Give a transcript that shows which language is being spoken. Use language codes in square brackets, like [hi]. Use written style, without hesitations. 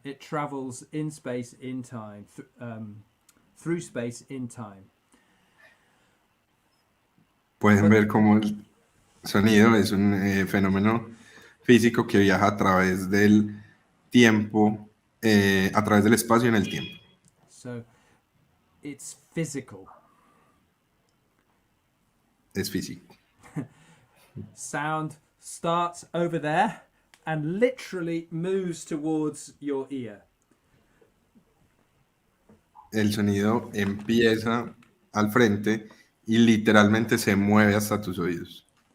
[en] It travels in space, in time, through space, in time. [es] Pueden ver cómo el sonido es un fenómeno físico que viaja a través del tiempo, a través del espacio en el tiempo. [en] So it's physical. [es] Es físico. [en] Sound starts over there and literally moves towards your ear. [es] El sonido empieza al frente y literalmente se mueve hasta tus oídos.